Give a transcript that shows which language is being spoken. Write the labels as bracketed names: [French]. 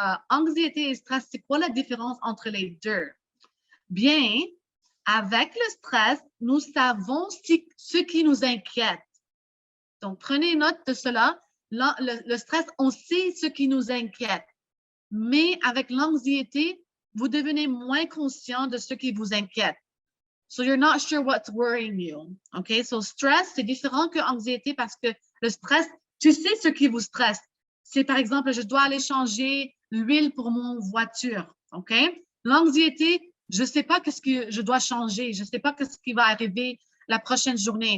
[French] Anxiété et stress, c'est quoi la différence entre les deux? Bien, avec le stress, nous savons ce qui nous inquiète. Donc, prenez note de cela. Le stress, on sait ce qui nous inquiète. Mais avec l'anxiété, vous devenez moins conscient de ce qui vous inquiète. [English] So you're not sure what's worrying you. OK? So stress, [French] c'est différent que anxiété parce que le stress, tu sais ce qui vous stresse. C'est par exemple, je dois aller changer l'huile pour mon voiture. OK? L'anxiété, je ne sais pas qu'est-ce que je dois changer. Je ne sais pas qu'est-ce qui va arriver la prochaine journée.